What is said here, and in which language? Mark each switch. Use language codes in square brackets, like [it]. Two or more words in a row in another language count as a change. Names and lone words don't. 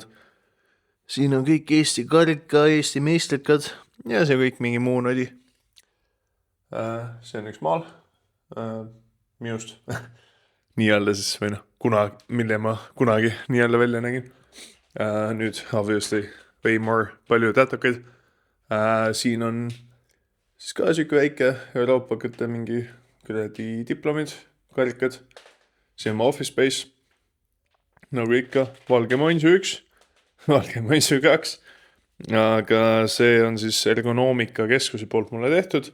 [et] Siin on kõik Eesti karika, Eesti meistrikad ja see kõik mingi muu nodi. See on üks maal. Minust. Nii-öelda siis või mille ma kunagi nii-öelda välja nägin. Nüüd [en] obviously way more [et] palju tätokaid. Siin on siis ka siuke väike Euroopakate mingi kuradi diplomid, karikad. Siin on [en] office space. [et] Nagu ikka, valge Monsu 1, valge Monsu 2. Aga see on siis ergonoomika keskuse poolt mulle tehtud.